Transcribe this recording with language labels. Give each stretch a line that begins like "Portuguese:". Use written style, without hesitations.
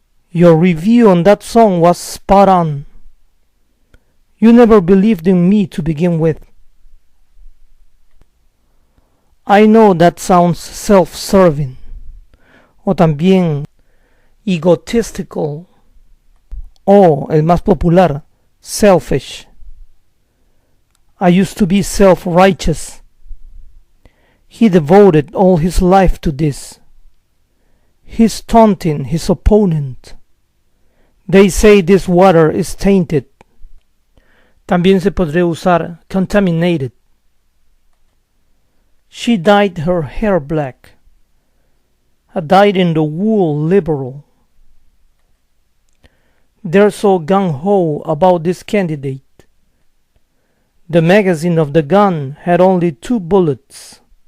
English: Your review on that song was spot on. You never believed in me to begin with. I know that sounds self-serving.
Spanish: O también egotistical. O, el más popular, selfish.
English: I used to be self-righteous. He devoted all his life to this. He's taunting his opponent. They say this water is tainted.
Spanish: También se podría usar contaminated.
English: She dyed her hair black. A dyed in the wool liberal. They're so gung-ho about this candidate. The magazine of the gun had only 2 bullets.